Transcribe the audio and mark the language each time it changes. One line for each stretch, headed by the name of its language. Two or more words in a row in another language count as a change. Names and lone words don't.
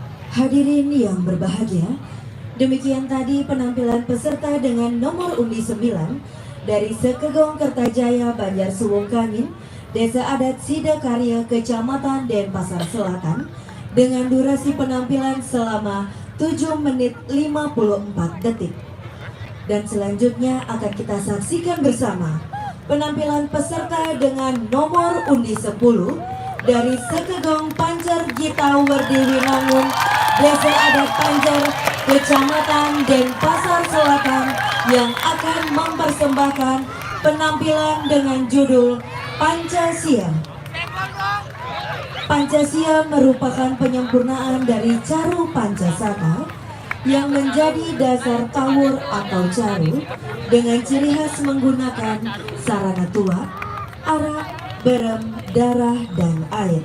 Indonesian: Hadirin yang berbahagia, demikian tadi penampilan peserta dengan nomor undi 9 dari Sekegong Kertajaya, Banjar Suwung Kangin, Desa Adat Sidakarya, Kecamatan Denpasar Selatan, dengan durasi penampilan selama 7 menit 54 detik. Dan selanjutnya akan kita saksikan bersama penampilan peserta dengan nomor undi 10 dari Sekegong Pancer Gita Werdi Winangun, Desa Adat Pancer, Kecamatan Denpasar Selatan, yang akan mempersembahkan penampilan dengan judul Pancasila. Pancasila merupakan penyempurnaan dari Caru Pancasaka yang menjadi dasar tawur atau caru dengan ciri khas menggunakan sarana tuak, arak, berem, darah, dan air.